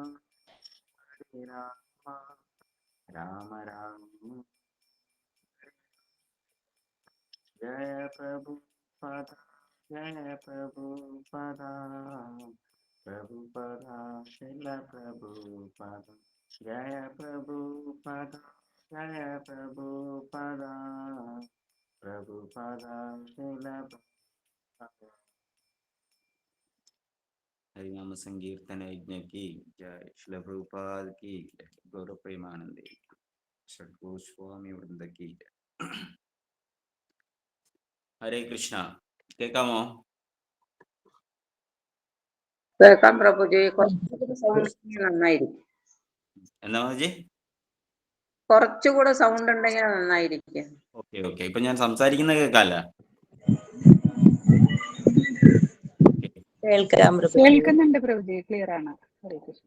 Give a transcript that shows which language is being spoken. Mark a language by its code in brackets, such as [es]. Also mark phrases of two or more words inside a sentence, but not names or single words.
[hi] राम जय प्रभुपद प्रभुपद शिल प्रभुपद जय प्रभुपद प्रभुपद शिल हरिनाम संकीर्तन यज्ञ की जय शिल प्रभुपाद की गौरव प्रेमानंद षड्गोस्वामी वृंद की हरे कृष्ण കേൾക്കാമോ [ml] കേൾക്കാം പ്രഭുജി. കുറച്ചുകൂടെ സൗണ്ട് നന്നായിരിക്കും. എന്താ മതി കുറച്ചുകൂടെ സൗണ്ട് ഉണ്ടെങ്കിൽ നന്നായിരിക്കും. [en] okay okay [ml] ഇപ്പൊ ഞാൻ സംസാരിക്കുന്ന കേൾക്കാല്ല കേൾക്കുന്നുണ്ട് പ്രഭുജി, ക്ലിയർ ആണ്. ഹരേ കൃഷ്ണ.